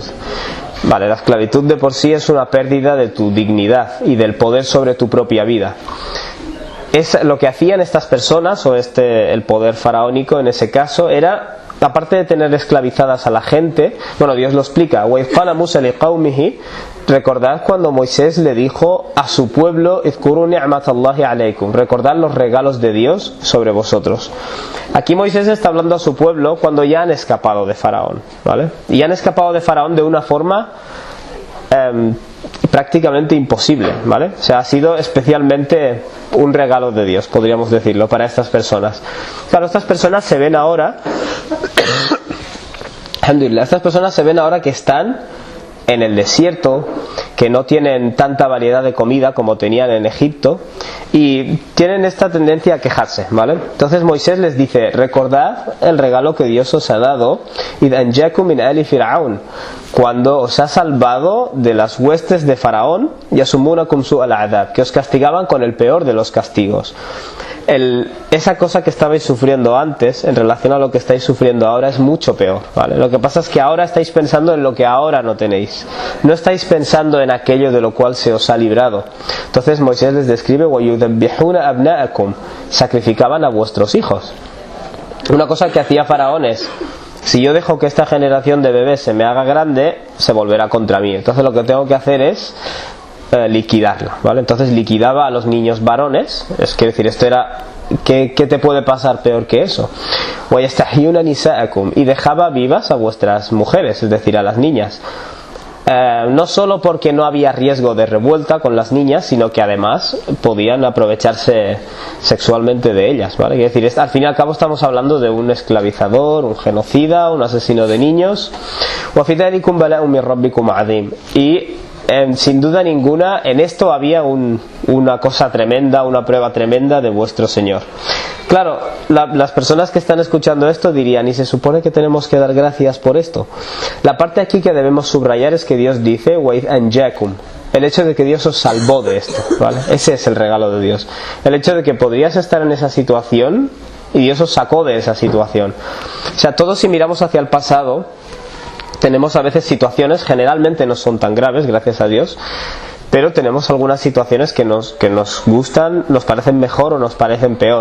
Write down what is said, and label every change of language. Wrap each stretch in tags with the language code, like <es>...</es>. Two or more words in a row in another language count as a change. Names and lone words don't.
<es>Vale, la esclavitud de por sí es una pérdida de tu dignidad y del poder sobre tu propia vida. Es lo que hacían estas personas, o el poder faraónico en ese caso, era, aparte de tener esclavizadas a la gente, bueno, Dios lo explica,</es> <ar>وَإِذْ قَالَ مُوسَى لِقَوْمِهِ,</ar> <es>recordad cuando Moisés le dijo a su pueblo,</es> <ar>اذْكُرُوا نِعْمَةَ اللَّهِ عَلَيْكُمْ,</ar> <es>recordad los regalos de Dios sobre vosotros. Aquí Moisés está hablando a su pueblo cuando ya han escapado de Faraón, ¿vale? Y han escapado de Faraón de una forma prácticamente imposible, ¿vale? O sea, ha sido especialmente un regalo de Dios, podríamos decirlo, para estas personas. Claro, estas personas se ven ahora alhamdulillah, estas personas se ven ahora que están en el desierto, que no tienen tanta variedad de comida como tenían en Egipto, y tienen esta tendencia a quejarse, ¿vale? Entonces Moisés les dice, recordad el regalo que Dios os ha dado,</es> <ar>إِذْ أَنْجَاكُمْ مِنْ آلِ فِرْعَوْنَ,</ar> <es>cuando os ha salvado de las huestes de Faraón,</es> <ar>يَسُمُّونَكُمْ سُوءَ الْعَذَابِ,</ar> <es>que os castigaban con el peor de los castigos. esa cosa que estabais sufriendo antes en relación a lo que estáis sufriendo ahora es mucho peor, ¿vale? Lo que pasa es que ahora estáis pensando en lo que ahora no tenéis, no estáis pensando en aquello de lo cual se os ha librado. Entonces Moisés les describe:</es> <ar>وَيُذَبِّحُونَ أَبْنَاءَكُمْ,</ar> <es>sacrificaban a vuestros hijos. Una cosa que hacía Faraón es: si yo dejo que esta generación de bebés se me haga grande, se volverá contra mí. Entonces lo que tengo que hacer es liquidarla, ¿vale? Entonces liquidaba a los niños varones. Es que decir, esto era, ¿qué te puede pasar peor que eso?</es> <ar>وَيَسْتَحْيُونَ نِسَاءَكُمْ,</ar> <es>y dejaba vivas a vuestras mujeres, es decir, a las niñas. No solo porque no había riesgo de revuelta con las niñas, sino que además podían aprovecharse sexualmente de ellas, ¿vale? Es decir, al fin y al cabo estamos hablando de un esclavizador, un genocida, un asesino de niños.</es> <ar>وَفِي ذَلِكُمْ بَلَاءٌ مِّن رَبِّكُمْ عَظِيمٌ,</ar> <es>y sin duda ninguna en esto había una cosa tremenda, una prueba tremenda de vuestro Señor. Claro, las personas que están escuchando esto dirían: ¿y se supone que tenemos que dar gracias por esto? La parte aquí que debemos subrayar es que Dios dice</es> <ar>وَإِذْ أَنْجَاكُمْ,</ar> <es>el hecho de que Dios os salvó de esto, ¿vale? Ese es el regalo de Dios, el hecho de que podrías estar en esa situación y Dios os sacó de esa situación. O sea, todos, si miramos hacia el pasado, tenemos a veces situaciones, generalmente no son tan graves, gracias a Dios, pero tenemos algunas situaciones que nos gustan, nos parecen mejor o nos parecen peor.</es>